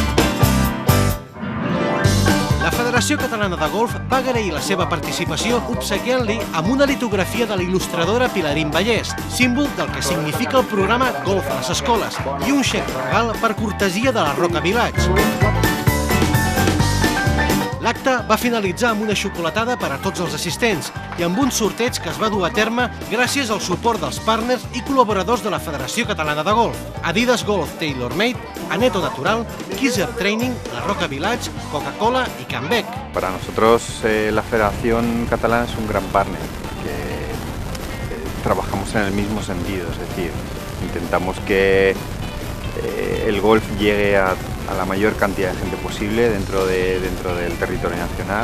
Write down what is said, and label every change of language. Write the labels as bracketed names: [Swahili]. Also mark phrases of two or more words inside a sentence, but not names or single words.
[Catalan] La Federació Catalana de Golf va agrair la seva participació obsequiant-li amb una litografia de la il·lustradora Pilarín Vallès, símbol del que significa el programa Golf a les Escoles, i un xec regal per cortesia de la Roca Village. L'acte va finalitzar amb una xocolatada per a tots els assistents i amb un sorteig que es va dur a terme gràcies al suport dels partners i col·laboradors de la Federació Catalana de Golf, Adidas Golf Tailor Made, Aneto Natural, Kisser Training, [Spanish] La Roca Village, Coca-Cola y Canbec. Para nosotros la Federación Catalana es un gran partner, que trabajamos en el mismo sentido, es decir, intentamos que el golf llegue a la mayor cantidad de gente posible dentro del territorio nacional.